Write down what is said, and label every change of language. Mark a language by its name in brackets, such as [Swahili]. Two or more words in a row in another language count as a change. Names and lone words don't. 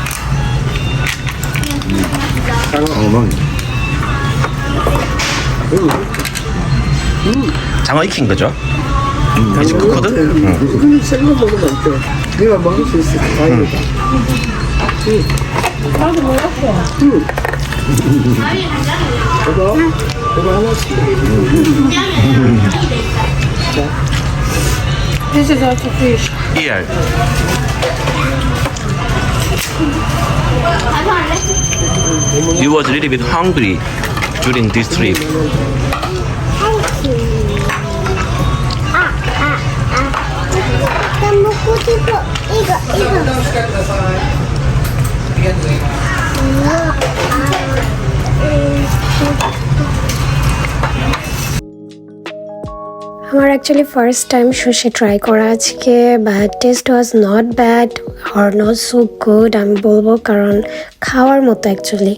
[Korean] 장어 익힌 거죠? 이제 크거든? 이거는 생거 먹으면 안 돼. 네가 먹을 수 있어. 다행이다. 나도 먹었어. 이거 하나씩. [English] This is also fish. ER. You was a little bit hungry during this trip. [Korean] 나 먹고 싶어. 이거. [Bangla] আমার [English] actually first time sushi try [Bangla] করা আজকে, [English] but taste was not bad or not so good [Bangla] আমি বলবো, কারণ খাওয়ার মতো অ্যাকচুয়ালি।